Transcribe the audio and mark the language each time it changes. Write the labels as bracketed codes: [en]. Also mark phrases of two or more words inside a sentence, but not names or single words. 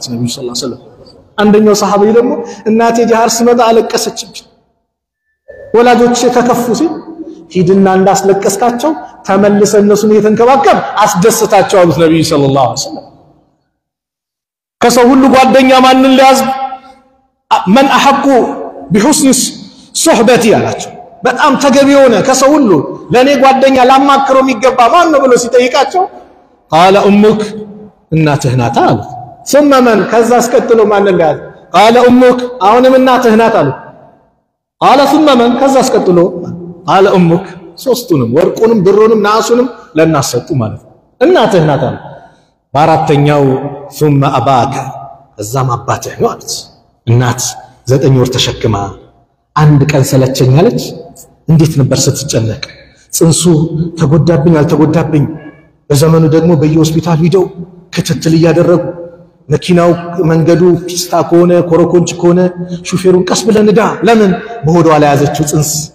[am] ነብዩ [ar] صلى الله عليه وسلم [am] አንደኛው ሰሃቢ ደግሞ እናቴ ጂሃድ ሲመጣ አለቀሰችብኝ ወላጆች ተከፉ ሲል ሂድና እንዳስለቀስካቸው ተመልሰ እነሱን እየተንከባከብ አስደስታቸው አሉት ነብዩ [ar] صلى الله عليه وسلم [am] ከሰው ሁሉ ጓደኛ ማንን ሊያዝ [ar] من احق بحسن صحبتي [am] አላቸው በጣም ተገቢ ሆነ ከሰው ሁሉ ለኔ ጓደኛ ላማክረው የሚገባ ማን ነው ብሎ ሲጠይቃቸው [ar] قال امك [am] እናትህ ናት አሉ [ar] ثم من [am] ከዛ አስከትሎ ማንን ሊያዝ [ar] قال امك [am] አሁንም እናትህ ናት አሉ [ar] قال ثم من [am] ከዛ አስከትሎ [ar] قال امك [am] ሶስቱንም ወርቁንም ብሩንም ናሱንም ለናሰጡ ማለት እናትህ ናት አሉ በአራተኛው ثم اباك እዛም አባትህ ነው አሉት እናት 9 ወር ተሸክማ አንድ ቀን ሰለቸኛለች እንዴት ነበር ስትጨነቅ ጽንሱ ተጎዳብኝ አልተጎዳብኝ በዘመኑ ደግሞ በየሆስፒታል ሄደው ክትትል ያደረጉ መኪናው መንገዱ ፒስታ ከሆነ ኮረኮንች ከሆነ ሹፌሩን ቀስ ብለን ዳ ለምን በሆዷ ላይ ያዘችው ጽንስ